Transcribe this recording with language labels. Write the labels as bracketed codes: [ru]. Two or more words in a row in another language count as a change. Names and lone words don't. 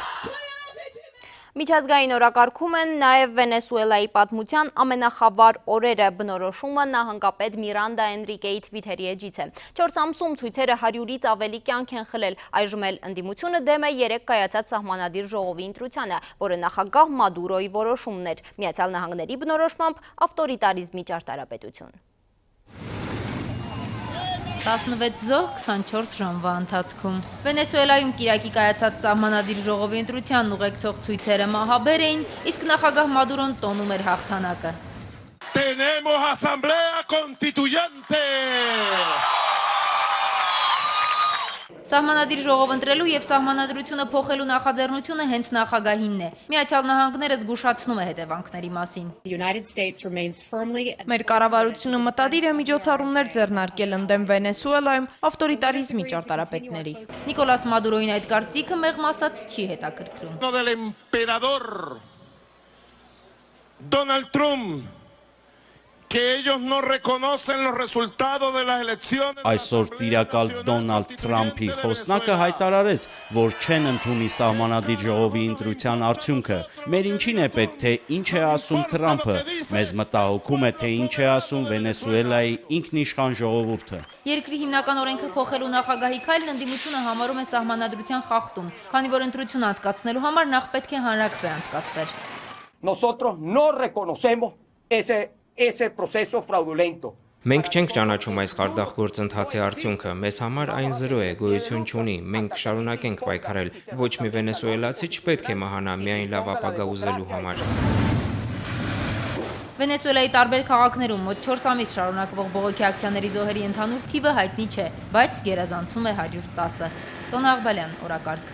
[hy] Միջազգային օրակարգում են նաև Վենեսուելայի պատմության ամենախավար օրերը բնորոշումը նահանգապետ Միրանդա Էնրիկեի թվիթերի էջից է։ 4 ամսում ցույցերը 100-ից ավելի կյանք են խլել, այժմ էլ ընդդիմությունը դեմ է 3 կայացած սահմանադիր ժողովի ընտրությանը, որը նախագահ Մադուրոյի որոշումն էր, Միացյալ Նահանգների բնորոշմամբ ավտորիտարիզմի ճարտարապետություն։ 16 զոհ 24 ժամվա ընթացքում։ Վենեսուելայում կիրակի կայացած սահմանադիր ժողովի ընտրությանն ուղեկցող ցույցերը մահաբեր էին, իսկ նախագահ Մադուրոն տոնում էր հաղթանակը։ [es] Tenemos asamblea constituyente. [hy] Սահմանադիր ժողով ընտրելու եւ սահմանադրությունը փոխելու նախաձեռնությունը հենց նախագահինն է։ Միացյալ Նահանգները զգուշացնում է հետևանքների մասին։ Մեր կառավարությունը մտադիր է միջոցառումներ ձեռնարկել ընդդեմ Վենեսուելայում ավտորիտարիզմի ճարտարապետների։ Նիկոլաս Մադուրոյին այդ կարծիքը մեղմ ասած չի հետաքրքրում։ [es] Del emperador Donald Trump que ellos no reconocen los resultados de las elecciones. [hy] Այսօր տիրակալ Դոնալդ Թրամփի խոսնակը հայտարարեց, որ չեն ընդունի սահմանադիր ժողովի ընտրության արդյունքը։ Մեր ինչին է պետք, թե ինչ է ասում Թրամփը։ Մեզ մտահոգում է, թե ինչ է ասում Վենեսուելայի ինքնիշխան ժողովուրդը։ Երկրի հիմնական օրենքը փոխելու նախագահի քայլն ընդդիմությունը համարում է սահմանադրության խախտում, քանի որ ընտրություն անցկացնելու համար նախ պետք է հանրաքվե անցկացվեր։ [es] Nosotros no reconocemos ese proceso fraudulento. [hy] Մենք չենք ճանաչում այս խարդախ գործընթացի արդյունքը, մեզ համար այն զրո է, գոյություն չունի, մենք շարունակենք պայքարել, ոչ մի վենեսուելացի չպետք է մահանա միայն լավ ապագա ուզելու համար։ Վենեսուելայի տարբեր քաղաքներում մոտ 4 ամիս շարունակվող բողոքի ակցիաների զոհերի ընդհանուր թիվը հայտնի չէ, բայց գերազանցում է 110-ը։ Սոնա Աղբալյան, օրակարգ։